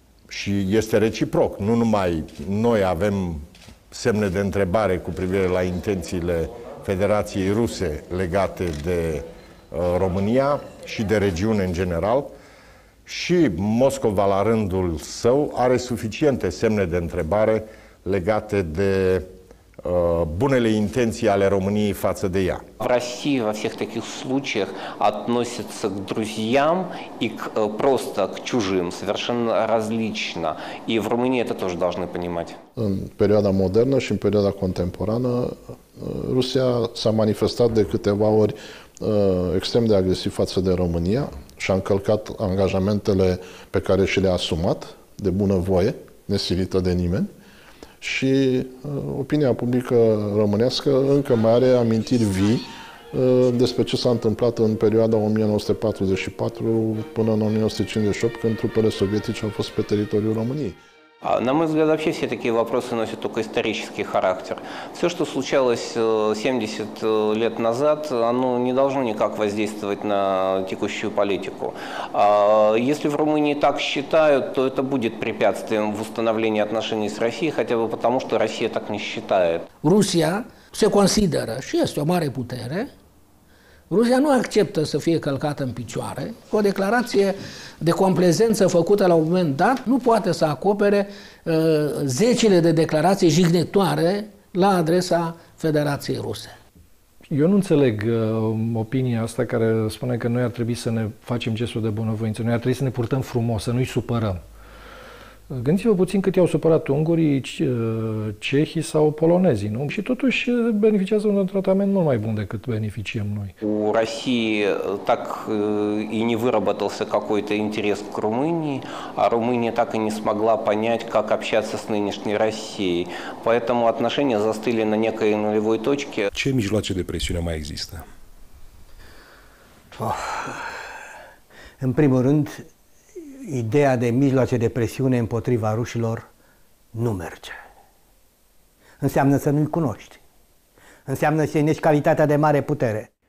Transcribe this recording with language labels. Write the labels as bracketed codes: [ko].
[ro] și este reciproc. Nu numai noi avem semne de întrebare cu privire la intențiile Federației Ruse legate de România și de regiune în general, și Moscova, la rândul său, are suficiente semne de întrebare legate de bunele intenții ale României față de ea. [ru] В России во всех таких случаях относятся к друзьям и просто к чужим совершенно различно. И в Румынии это тоже должны понимать. [ro] În perioada modernă și în perioada contemporană, Rusia s-a manifestat de câteva ori extrem de agresiv față de România și a încălcat angajamentele pe care și le-a asumat de bunăvoie, nesilită de nimeni. Și opinia publică românească încă mai are amintiri vii despre ce s-a întâmplat în perioada 1944 până în 1958, când trupele sovietice au fost pe teritoriul României. [ru] На мой взгляд, вообще все такие вопросы носят только исторический характер. Все, что случалось 70 лет назад, оно не должно никак воздействовать на текущую политику. Если в Румынии так считают, то это будет препятствием в установлении отношений с Россией, хотя бы потому, что Россия так не считает. [ro] Rusia se consideră și este o mare putere. Rusia nu acceptă să fie călcată în picioare. O declarație de complezență făcută la un moment dat nu poate să acopere zecile de declarații jignitoare la adresa Federației Ruse. Eu nu înțeleg opinia asta care spune că noi ar trebui să ne facem gestul de bunăvoință. Noi ar trebui să ne purtăm frumos, să nu-i supărăm. Gândiți-vă puțin cât i-au supărat ungurii, cehii sau polonezii, nu? Și totuși beneficiază un tratament mult mai bun decât beneficiem noi. [ru] У России так и не выработался какой-то интерес к Румынии, а Румыния так и не смогла понять, как общаться с нынешней Россией. Поэтому отношения застыли на некой нулевой точке. [ro] Ce mijloace de presiune mai există? În primul rând, ideea de mijloace de presiune împotriva rușilor nu merge. Înseamnă să nu-i cunoști. Înseamnă să-i nești calitatea de mare putere.